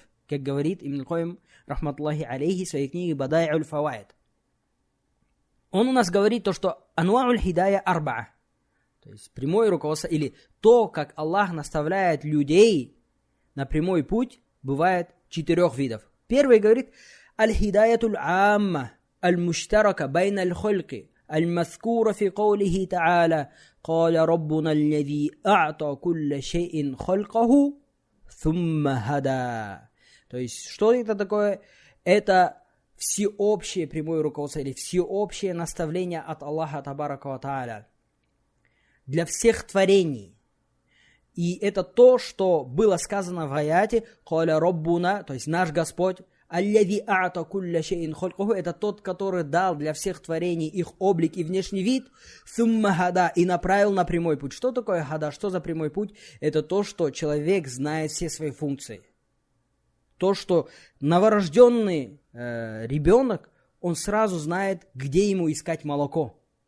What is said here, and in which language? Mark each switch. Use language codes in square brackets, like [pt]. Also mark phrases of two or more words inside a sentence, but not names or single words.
[ru] Как говорит Ибн Кайим, [ar] رحمة الله عليه, [ru] в своей книге Бадай'уль фаваид. Он у нас говорит то, что [ar] أنواع الهداية أربعة, [ru] то есть прямое руководство, или то, как Аллах наставляет людей на прямой путь, бывает 4 видов. Первый говорит: [ar] الهداية العامة المشتركة بين الخلق المذكورة في قوله تعالى قال ربنا الذي أعطى كل شيء خلقه ثم هدى. [ru] То есть, что это такое? Это всеобщее прямое руководство или всеобщее наставление от Аллаха [ar] تبارك وتعالى [ru] для всех творений. И это то, что было сказано в аяте [ar] «قال ربنا», [ru] то есть наш Господь, [ar] «الذي أعطى كل شيء خلقه», [ru] это тот, который дал для всех творений их облик и внешний вид, [ar] «ثم هدى», [ru] и направил на прямой путь. Что такое хада? Что за прямой путь? Это то, что человек знает все свои функции. То, что новорожденный ребенок, он сразу знает, где ему искать молоко.